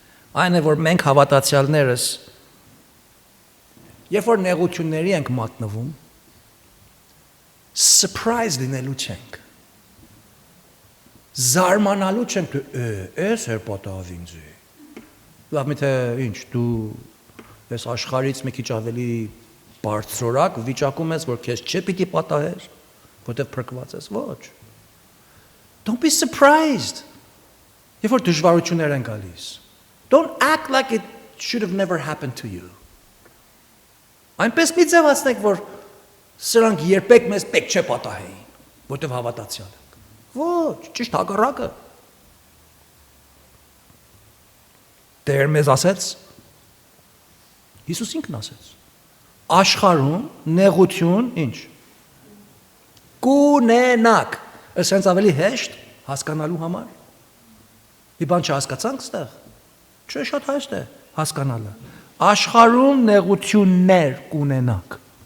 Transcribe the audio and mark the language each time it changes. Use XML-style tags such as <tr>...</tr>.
<hy>Այն է, որ մենք հավատացյալներս երբ որ նեղությունների ենք մատնվում, surprise լինելու չենք։ Զարմանալու չենք, էս էր պատահավ ինձի։ Լավ, միթե ինչ, դու ես աշխարհից մի քիչ ավելի բարձրորակ վիճակում ես, որ քեզ չպիտի պատահեր, որտեղ փրկված ես, ոչ։</hy> <en>Don't be surprised.</en> <hy>Երբ որ դժվարություններ են գալիս,</hy> <en>don't act like it should have never happened to you.</en> <hy>Այնպես մի ձևացնեք, որ սրանք երբեք մեզ պետք չէ պատահեին, որտեղ հավատացյալ ենք։ Ոչ, ճիշտ հակառակը։ Տեր մեզ ասեց, Հիսուս ինքն ասեց, աշխարհում նեղություն, ինչ, կունենաք, ասենց ավելի հեշտ հասկանալու համար։ Մի բան չհասկացանք ստեղ, չէ շատ հեշտ է հասկանալը։ Աշխարհում նեղություններ կունենաք։</hy>